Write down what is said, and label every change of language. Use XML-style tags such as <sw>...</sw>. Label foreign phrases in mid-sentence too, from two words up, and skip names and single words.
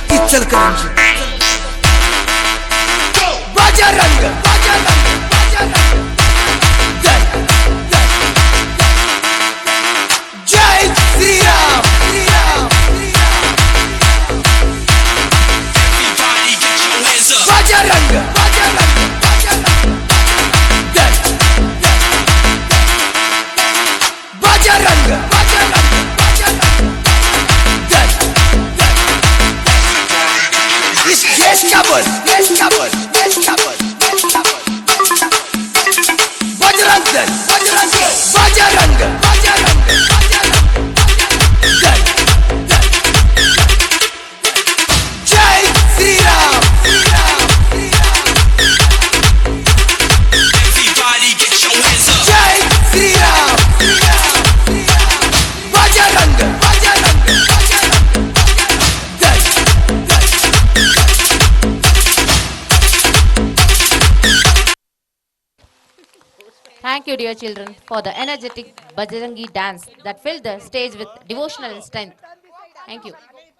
<hi>चल करेंगे बजरंग बजरंग बजरंग जय जय श्री राम श्री राम</hi> <en>Everybody get your hands up.</en> <hi>बजरंग बजरंग बजरंग जय बजरंग बजरंग बजरंग जय इस देश का बोल देश का बोल देश का बोल देश का बोल बजरंग दल बजरंग दल बजरंग बजरंग बजरंग जय जय श्री राम श्री राम श्री राम</hi> <en>Everybody get your hands up.</en> <hi>जय श्री राम श्री राम श्री राम बजरंग बजरंग बजरंग जय</hi> <en>Thank you, dear children, for the energetic Bajrangi dance that filled the stage with devotional strength. Thank you.</en>